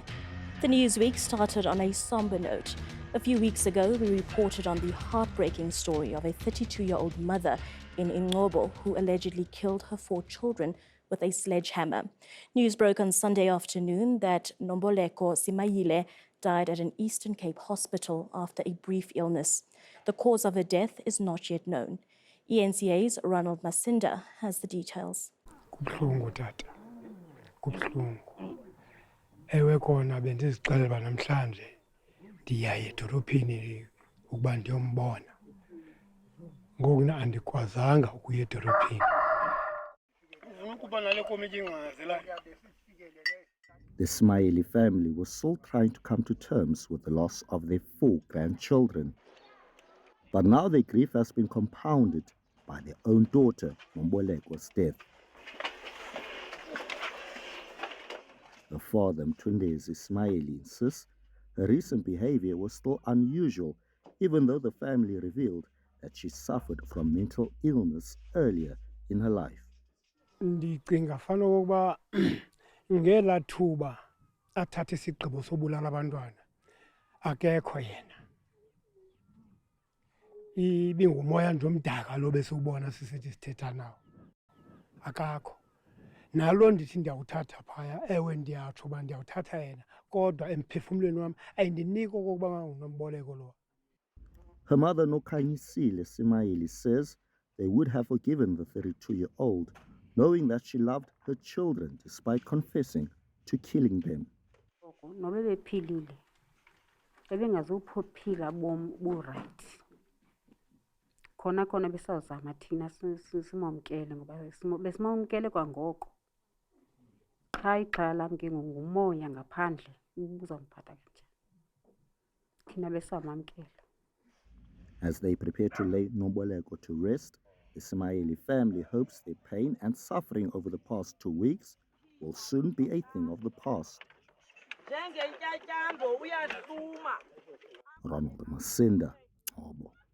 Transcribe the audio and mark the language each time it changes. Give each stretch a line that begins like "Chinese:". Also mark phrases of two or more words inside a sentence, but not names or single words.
English: The Newsweek started on a somber note. A few weeks ago, we reported on the heartbreaking story of a 32-year-old mother in eNCA who allegedly killed her 4 children with a sledgehammer. News broke on Sunday afternoon that Nomboleko Simayile died at an Eastern Cape hospital after a brief illness. The cause of her death is not yet known. eNCA's Ronald Masinda has the details.
Xhosa: Kubuhlungu tata. Kubuhlungu. Ewe kona bendizixelela namhlanje ndiyaye edolophini ukuba ndiyombona. Ngoku na andikwazanga ukuya edolophini.
English: The Smiley family was still trying to come to terms with the loss of their 4 grandchildren. But now their grief has been compounded by their own daughter, Nomboleko's death. The father, Mtundezi Smiley, insists her recent behavior was still unusual, even though the family revealed that she suffered from mental illness earlier in her life.
Xhosa: Ndicinga fana ukuba ngela thuba athathe isigqibo sobulala abantwana akekho yena. Ibingumoya nje omdaka lo besubona sisithi sithetha nawo. Akakho. Nalo ndithi ndiyawuthatha phaya ewe ndiyatsho uba ndiyawuthatha yena kodwa emphefumulweni wami ayindinika okokuba ngunomboleko lo.
English: Her mother Nokhanyisile Simayili says they would have forgiven the 32-year-old, knowing that she loved her children despite confessing to killing them.
Xhosa: Nobe bephilile ebengazophila bom bu-right. Khona besazama thina simamkele ngoba besimamkele kwangoko. Cha ixhala lami ke ngumoya ngaphandle uzomphatha kanjani. Thina besamamkele.
English: As they prepare to lay Nomboleko to rest, the Simayili family hopes their pain and suffering over the past 2 weeks will soon be a thing of the past. Ronald Masinda, Joburg.